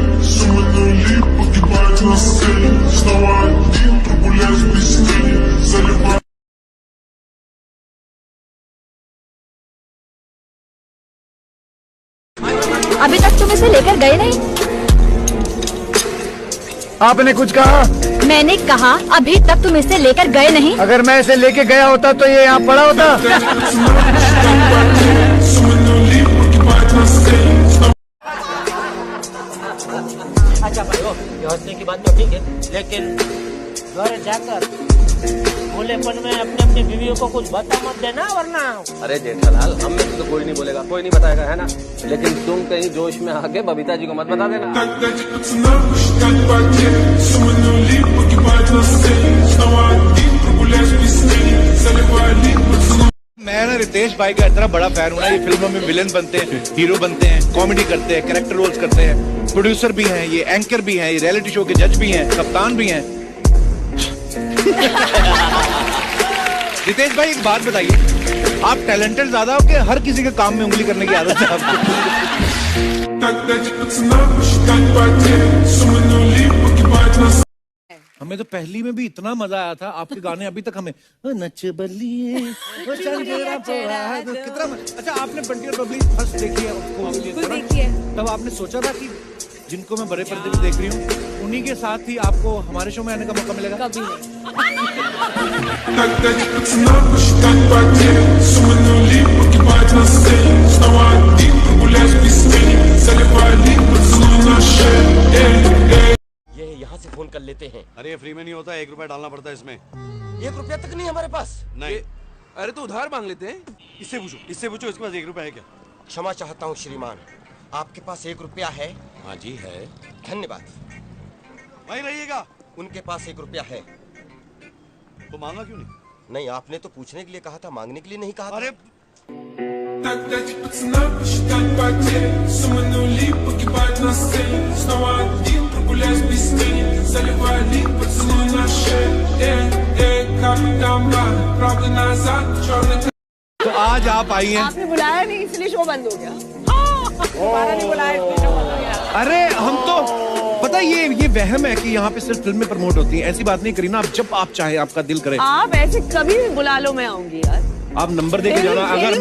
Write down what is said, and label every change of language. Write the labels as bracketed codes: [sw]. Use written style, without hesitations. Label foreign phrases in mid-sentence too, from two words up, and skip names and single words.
[ru] Суммы нули погибают на сцене. Снова один прогуляюсь без тени. Заливаю. [hi] अभी तक तुम इसे लेकर गए नहीं। आपने कुछ कहा? मैंने कहा अभी तक तुम इसे लेकर गए नहीं। अगर मैं इसे लेके गया होता तो ये यहाँ पड़ा होता। [ru] Суммы нули погибают на сцене. [hi] अच्छा भाई वो हंसने की बात तो ठीक है, लेकिन घर जाकर बोलेपन में अपने अपनी बीवियों को कुछ बता मत देना, वरना। अरे जेठालाल, हम में तो कोई नहीं बोलेगा, कोई नहीं बताएगा, है ना? लेकिन तुम कहीं जोश में आके बबीता जी को मत बता देना। [ru] Так дайте пацанам посчитать потери. Суммы нули погибают на сцене. Снова один прогуляюсь без тени. Заливаю лик, поцелуй. [hi] मैं ना रितेश भाई का इतना बड़ा फैन हूँ ना, ये फिल्मों में विलेन बनते हैं, हीरो बनते हैं, कॉमेडी करते हैं, [en] character roles [hi] करते हैं, प्रोड्यूसर भी हैं, ये एंकर भी हैं, ये [en] reality show [hi] के जज भी हैं, कप्तान भी हैं। रितेश भाई एक बात बताइए, आप टैलेंटेड ज्यादा हो कि हर किसी के काम में उंगली करने की आदत है आपको? [ru] Так दайте пацанам посчитать потери. Суммы нули погибают на сцене. [hi] हमें तो पहली में भी इतना मजा आया था, आपके गाने अभी तक हमें ओ नच बलिए ओ चंदेरा पोड़ा कितना अच्छा। आपने बंटी और बबली फर्स्ट देखी है उसको देखी है, तब आपने सोचा था कि जिनको मैं बड़े पर्दे पे देख रही हूँ उन्हीं के साथ ही आपको हमारे शो में आने का मौका मिलेगा? कभी [ru] Так дайте пацанам посчитать потери. Суммы нули погибают на сцене. Снова один прогуляюсь без тени. Заливаю лик, поцелуй на шею. [hi] ये यहाँ से फोन कर लेते हैं। अरे फ्री में नहीं होता, 1 रुपया डालना पड़ता है इसमें। 1 रुपया तक नहीं हमारे पास। नहीं। अरे तो उधार मांग लेते हैं। इससे पूछो इसके पास 1 रुपया है क्या? क्षमा चाहता हूँ श्रीमान, आपके पास 1 रुपया है? हाँ जी है। धन्यवाद। वहीं रहिएगा। उनके पास 1 रुपया है। तो मांगा क्यों नहीं? नहीं, आपने तो पूछने के लिए कहा था, मांगने के लिए नहीं कहा था। अरे [ru] Так дайте пацанам посчитать потери. Суммы нули погибают на сцене. Снова один прогуляюсь без тени. Заливаю лик, поцелуй на шею. Капитан, правда назад, черный. [hi] तो आज आप आई हैं। आपने बुलाया नहीं इसलिए शो बंद हो गया। दोबारा नहीं बुलाया इसलिए शो बंद हो गया। अरे हम तो पता है ये वहम है कि यहाँ पे सिर्फ फिल्में प्रमोट होती हैं। ऐसी बात नहीं करी ना, आप जब आप चाहे, आपका दिल करे आप ऐसे कभी भी बुला लो, मैं आऊंगी यार। आप नंबर दे के जाना। अगर मैं